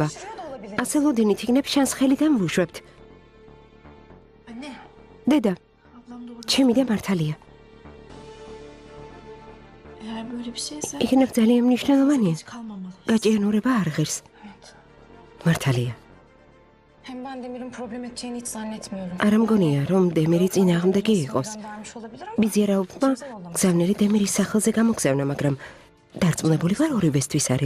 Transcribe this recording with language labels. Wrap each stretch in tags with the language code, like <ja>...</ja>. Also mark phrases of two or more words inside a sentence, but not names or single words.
<ka>ასე ლოდინით იქნებ შანს ხელიდან ვუშვებთ. დედა, ჩემი და მართალია. იქნებ ძალიან მნიშვნელოვანია. გაჭიანურება არ ღირს. მართალია.</ka> <tr>Hem ben Demir'in problem edeceğini hiç zannetmiyorum.</tr> <ka>არ მგონია, რომ დემირი წინააღმდეგი იყოს.</ka> <tr>Vermiş olabilir ama</tr> <ka>ბიზიარაუბმა გზავნილი დემირის სახელზე გამოგზავნა, მაგრამ დარწმუნებული ვარ ორივესთვის არის.</ka>